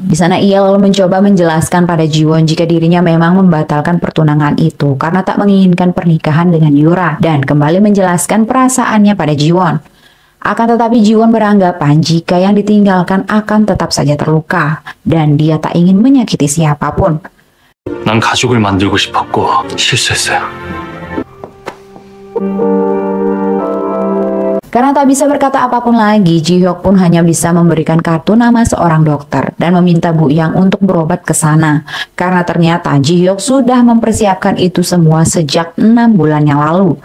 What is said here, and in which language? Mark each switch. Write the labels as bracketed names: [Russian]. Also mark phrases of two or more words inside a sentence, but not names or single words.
[Indonesian] Di sana ia lalu mencoba menjelaskan pada Ji-won jika dirinya memang membatalkan pertunangan itu karena tak menginginkan pernikahan dengan Yura dan kembali menjelaskan perasaannya pada Ji-won. Akan tetapi Ji-won beranggapan jika yang ditinggalkan akan tetap saja terluka dan dia tak ingin menyakiti siapapun. [Korean] 난 가족을 만들고 싶었고 실수했어요. [Indonesian] Karena tak bisa berkata apapun lagi, Ji-hyuk pun hanya bisa memberikan kartu nama seorang dokter dan meminta Bu Yang untuk berobat ke sana. Karena ternyata Ji-hyuk sudah mempersiapkan itu semua sejak 6 bulan yang lalu.